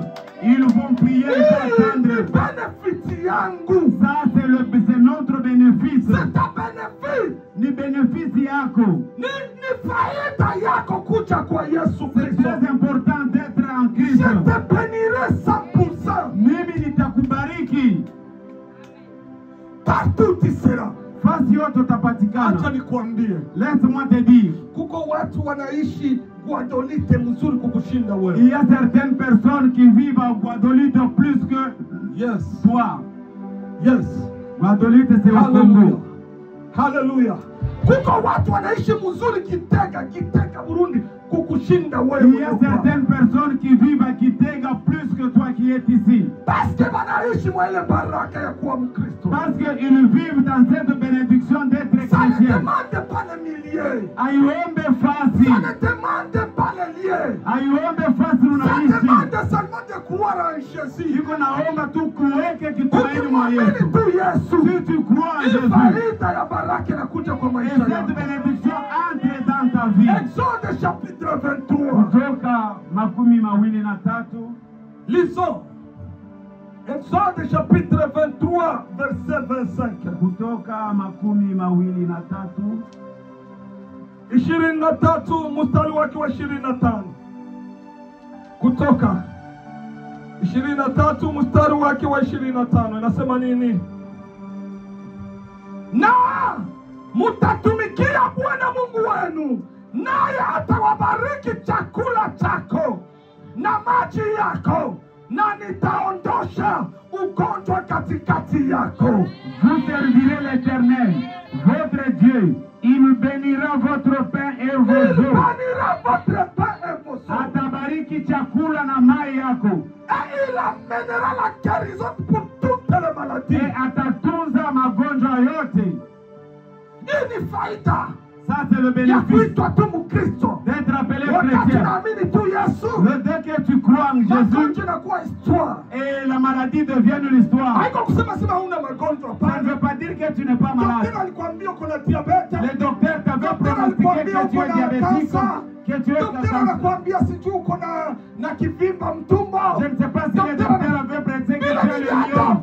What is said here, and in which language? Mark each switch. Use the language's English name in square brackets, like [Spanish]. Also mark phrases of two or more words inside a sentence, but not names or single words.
[French] Ils vont prier et attendre. Ça, c'est notre bénéfice. C'est ta bénéfice. [Swahili] Ni bénéfice yako. [French] C'est très important d'être en Christ. Je te bénirai 100%. [Swahili] Mimi nitakubariki. [French] Partout tu seras. [Swahili] Fasi yote utapatikana. Acha nikwambie. [French] Laisse-moi te dire. [Swahili] Kuko watu wanaishi Guadolite mzuri kukushinda wewe. [French] Il y a certaines personnes qui vivent à Guadolite plus que toi. [English] Yes. [French] Guadolite c'est au Congo. Hallelujah. [Swahili] Kuko watu wanaishi mzuri Kitega Burundi kukushinda wewe. [French] Il y a certaines personnes qui vivent à Kitega plus que toi qui es ici. Parce que [Swahili] wanaishi mwa ile baraka ya kuwa Mkristo. [French] Parce qu'ils vivent dans cette bénédiction d'être chrétien. Ça ne demande pas les milliers. [Swahili] Aiombe fasi. [French] Ça ne demande pas les liens. [Swahili] Aiombe fasi unaishi. [French] Ça demande seulement de croire en Jésus. [Swahili] Iko naomba tu kuweke kitumaini mwa Yesu. [French] Si tu crois en Jésus, et cette bénédiction entre dans ta vie. Exode chapitre 23. [Swahili] Kutoka makumi mawili na tatu. [French] Lisons. Exode chapitre 23 verset 25. [Swahili] Kutoka makumi mawili na tatu. 23 mstari wake wa 25. Kutoka 23 mstari wake wa 25 inasema nini? Na mutatumikia Bwana Mungu wenu, naye atawabariki chakula chako na maji yako, na nitaondosha ugonjwa katikati yako. [French] Vous servirez l'Éternel, votre Dieu. Il bénira votre pain et vos eaux. [Swahili] Atabariki chakula na mai yako. [French] Et il amènera la guérison pour toutes les maladies. [Swahili] Et atatunza magonjwa yote. Hii ni faida. [French] Ça c'est le bénéfice d'être appelé chrétien. Dès que tu crois en Jésus, et la maladie devient l'histoire. Ça ne veut pas dire que tu n'es pas malade. Le docteur t'avait pronostiqué que tu es diabétique, que tu es je ne sais pas si le docteur avait prédit que tu es le lion.